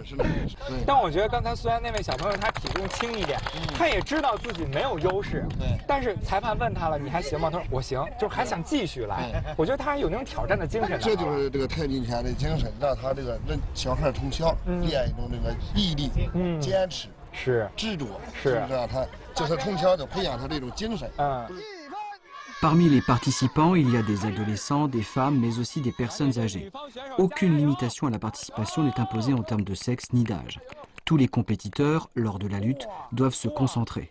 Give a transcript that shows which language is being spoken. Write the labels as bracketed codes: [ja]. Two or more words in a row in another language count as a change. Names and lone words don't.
[zh] 但我觉得刚才虽然那位小朋友他体重轻一点，他也知道自己没有优势，但是裁判问他了，你还行吗？他说我行，就是还想继续来。我觉得他有那种挑战的精神。这就是这个太极拳的精神，让他这个小孩从小练一种这个毅力、坚持、执着，是让他就是从小就培养他这种精神。 [fr] Parmi les participants, il y a des adolescents, des femmes, mais aussi des personnes âgées. Aucune limitation à la participation n'est imposée en termes de sexe ni d'âge. Tous les compétiteurs, lors de la lutte, doivent se concentrer.